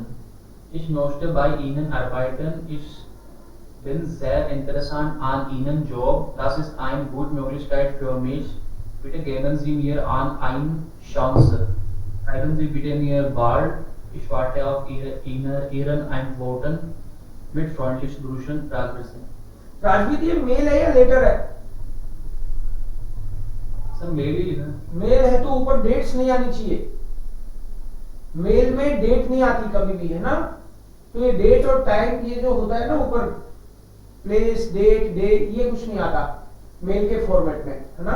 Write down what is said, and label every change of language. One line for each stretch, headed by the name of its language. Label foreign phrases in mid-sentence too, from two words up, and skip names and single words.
German: Ich möchte bei Ihnen arbeiten. Ich bin sehr interessiert an Ihrem Job. Das ist eine gute Möglichkeit für mich. Bitte geben Sie mir eine Chance. schreiben Sie bitte mir bald. Ich warte auf Ihren Antworten. Mit freundlichen Grüßen, Rajveer Singh.
Hindi: राजवीर ये मेल है या लेटर है? सर मेल ही लिखा है। मेल है तो ऊपर डेट्स नहीं आनी चाहिए। मेल में डेट नहीं आती कभी भी, है ना? तो ये डेट और टाइम ये जो होता है ना ऊपर, प्लेस, डेट, डे, ये कुछ नहीं आता मेल के फॉर्मेट में, है ना?